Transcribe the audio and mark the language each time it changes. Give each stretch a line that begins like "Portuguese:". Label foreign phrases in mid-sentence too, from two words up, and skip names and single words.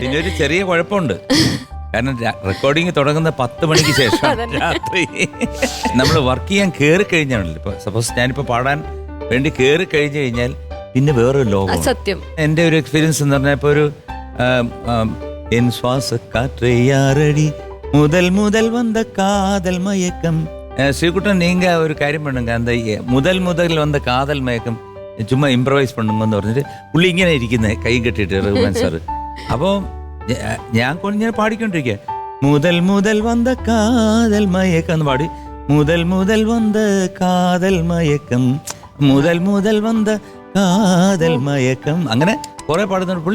Malayalam: പിന്നെ ഒരു ചെറിയ കുഴപ്പമുണ്ട്, കാരണം റെക്കോർഡിങ് തുടങ്ങുന്ന 10 മണിക്ക് ശേഷം രാത്രി നമ്മൾ വർക്ക് ചെയ്യാൻ കയറി കഴിഞ്ഞാണല്ലോ. ഇപ്പൊ സപ്പോസ് ഞാനിപ്പോ പാടാൻ വേണ്ടി കയറി കഴിഞ്ഞു കഴിഞ്ഞാൽ പിന്നെ വേറൊരു ലോകം. സത്യം, എൻ്റെ ഒരു എക്സ്പീരിയൻസ് എന്ന് പറഞ്ഞാൽ ഇപ്പോൾ ഒരു
Tamil: என் சுவாசக்காற்றடி முதல் முதல் வந்த காதல் மயக்கம், ஸ்ரீகுட்டன் நீங்க ஒரு காரியம் பண்ணுங்க, அந்த முதல் வந்த காதல் மயக்கம் சும்மா இம்ப்ரூவைஸ் பண்ணுங்கன்னு
Malayalam: പറഞ്ഞിട്ട് പുള്ളി ഇങ്ങനെ ഇരിക്കുന്നത് കൈ കെട്ടിട്ട് റഹ്മാൻ സാറ്. അപ്പോൾ ഞാൻ കൊണ്ടിങ്ങനെ പാടിക്കൊണ്ടിരിക്കുക,
Tamil: முதல் வந்த காதல் மயக்கம்
Malayalam: എന്ന് പാടി,
Tamil: முதல் வந்த காதல் மயக்கம், முதல் வந்த காதல் மயக்கம்,
Malayalam: അങ്ങനെ കുറെ പാടുന്നുണ്ട് പുള്ളി.